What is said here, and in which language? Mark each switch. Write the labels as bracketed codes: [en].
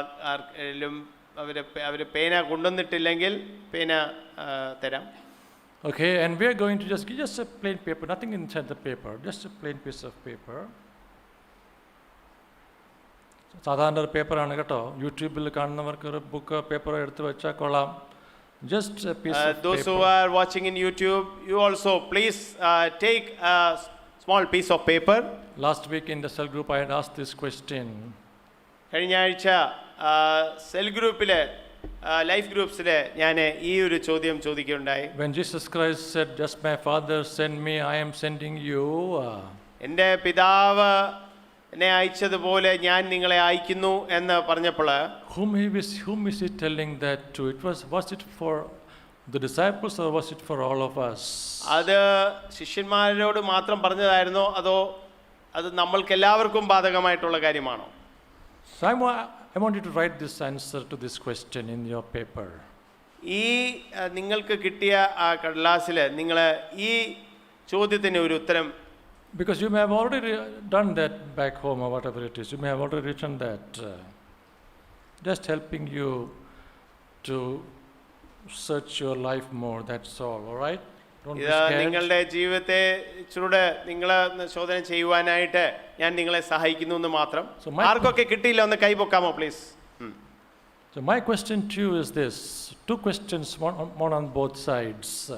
[ml] ആർക്കെങ്കിലും അവർ പേന കൊണ്ടുവന്നിട്ടില്ലെങ്കിൽ പേന തരാം. [en] Okay, and we are going to just a plain paper, nothing inside the paper, just a plain piece of paper. [ml] സാധാരണ ഒരു പേപ്പറാണ് കേട്ടോ. യൂട്യൂബിൽ കാണുന്നവർക്ക് ഒരു ബുക്ക് പേപ്പർ എടുത്ത് വെച്ചാൽ കൊള്ളാം. [en] Just a piece of those paper. who are watching in YouTube, you also please take a small piece of paper. Last week in the cell group I had asked this question. [ml] കഴിഞ്ഞ ആഴ്ച cell ഗ്രൂപ്പിലെ life ഗ്രൂപ്പ്സിലെ ഞാൻ ഈ ഒരു ചോദ്യം ചോദിക്കുകയുണ്ടായി. [en] When Jesus Christ said, just my Father sent me, I am sending you. [ml] എൻ്റെ പിതാവ് എന്നെ അയച്ചതുപോലെ ഞാൻ നിങ്ങളെ അയക്കുന്നു എന്ന് പറഞ്ഞപ്പോൾ [en] Whom is he telling that to? Was it for the disciples or was it for all of us? [ml] അത് ശിഷ്യന്മാരോട് മാത്രം പറഞ്ഞതായിരുന്നോ അതോ അത് നമ്മൾക്ക് എല്ലാവർക്കും ബാധകമായിട്ടുള്ള കാര്യമാണോ? [en] So I want you to write this answer to this question in your paper. [ml] ഈ നിങ്ങൾക്ക് കിട്ടിയ ആ കടലാസിൽ നിങ്ങൾ ഈ ചോദ്യത്തിന് ഒരു ഉത്തരം, [en] Because you may have already done that back home or whatever it is. You may have already written that. Just helping you to search your life more, that's all right? Don't be [ml] ഇത് [en] scared. [ml] നിങ്ങളുടെ ജീവിതത്തെ ഇച്ചിരൂടെ നിങ്ങളെ ശോധന ചെയ്യുവാനായിട്ട് ഞാൻ നിങ്ങളെ സഹായിക്കുന്നു എന്ന് മാത്രം. [en] So my- [ml] ആർക്കൊക്കെ കിട്ടിയില്ല ഒന്ന് കൈപൊക്കാമോ please? [en] So my question to you is this. Two questions, one on both sides.